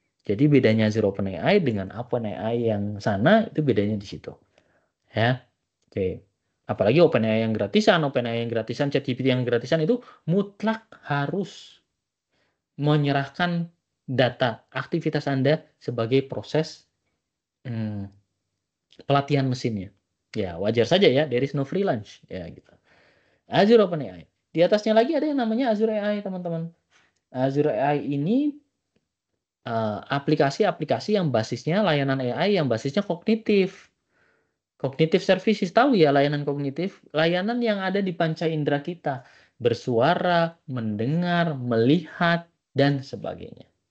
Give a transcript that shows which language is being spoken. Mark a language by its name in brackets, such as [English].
[Indonesian] Jadi bedanya Azure OpenAI dengan OpenAI yang sana itu bedanya di situ. Ya. Oke. Apalagi OpenAI yang gratisan, ChatGPT yang gratisan itu mutlak harus menyerahkan data aktivitas Anda sebagai proses pelatihan mesinnya. Ya, wajar saja ya, [English] there is no free lunch. [Indonesian] Ya, gitu. Azure OpenAI. Di atasnya lagi ada yang namanya Azure AI, teman-teman. Azure AI ini aplikasi-aplikasi yang basisnya layanan AI yang basisnya kognitif. Cognitive services, tahu ya layanan kognitif? Layanan yang ada di panca indera kita. Bersuara, mendengar, melihat, dan sebagainya.